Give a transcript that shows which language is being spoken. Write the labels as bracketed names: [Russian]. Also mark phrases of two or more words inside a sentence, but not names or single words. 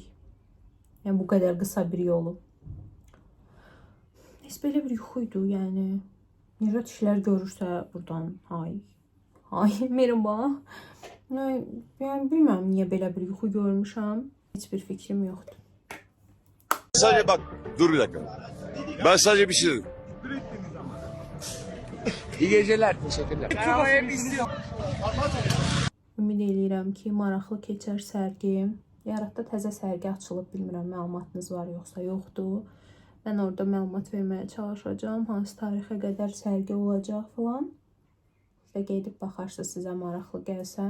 [Azerbaijani] Yəni bu qədər qısa bir yolu. Heç belə bir yuxuydu, yəni. Nejat işlər görürsə buradan, hay, merhaba. Yəni bilmirəm niyə belə bir yuxu görmüşəm. Heç bir fikrim yoxdur. [Turkish] Sadece bak dur bir dakika. Ben sadece bir şey dedim. İyi geceler. Teşekkürler. [Azerbaijani] Ümid eləyirəm ki, maraqlı keçər sərgi. Yaratda təzə sərgi açılıb, bilmirəm məlumatınız var yoxsa yoxdur. Mən orada məlumat verməyə çalışacağam. Hansı tarixə qədər sərgi olacaq falan. Və gedib baxarsınız sizə maraqlı gəlsə.